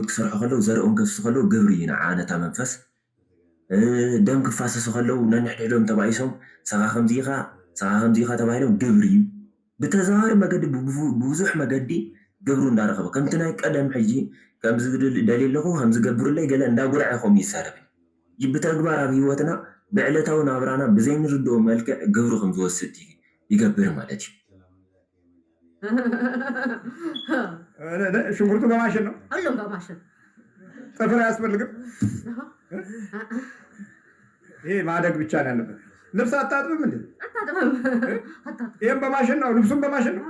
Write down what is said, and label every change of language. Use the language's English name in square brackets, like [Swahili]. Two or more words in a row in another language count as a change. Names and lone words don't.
[Tigrinya] ክሰርሑ ከለው ዘርኦም ከፍሱ ከለው ግብሪ እዩ ንዓነታ መንፈስ ደም ክፋሰሱ ከለው ነንሕድሕዶም ተባኢሶም ሰኻ ከምዚኢኻ ተባሂሎም ግብሪ እዩ ብተዘዋዋሪ መገዲ ብብዙሕ መገዲ ግብሩ እንዳረኸበ ከምቲ ናይ ቀደም ሕጂ ከምዚ ደልየ ኣለኹ ከምዝገብሩለይ ገለ እንዳጉርዐ ከምኡ ይሰርብ ብተግባር ኣብ ሂወትና ብዕለታዊ ናብራና ብዘይንርድኦ መልክዕ ግብሪ ከም ዝወስድ ይገብር ማለት እዩ [Amharic] ሽንኩርቱ በማሽን ነው ሁሉም በማሽን ጥፍር አያስፈልግም ይሄ ማደግ ብቻ ነው ያለበት ልብስ አታጥብም እንዴ አታጥብም ይሄም በማሽን ነው ልብሱም በማሽን ነው